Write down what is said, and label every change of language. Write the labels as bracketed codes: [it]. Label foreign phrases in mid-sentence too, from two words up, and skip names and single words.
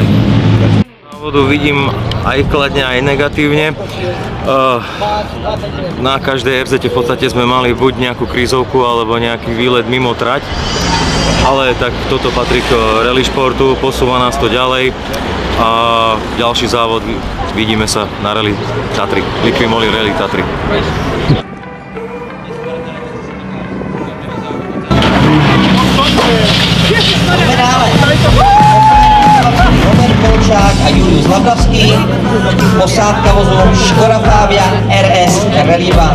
[sk] Závodu vidím aj kladne, aj negatívne. Na každej RZ v podstate sme mali buď nejakú krízovku alebo nejaký výlet mimo trať, ale tak toto patrí k rally športu, posúva nás to ďalej a ďalší závod vidíme sa na rally Tatry, Liqui Moly Rally Tatry. Robert Polčák a Julius Lablavský, posádka vozu Škoda Fabia RS Rally 2.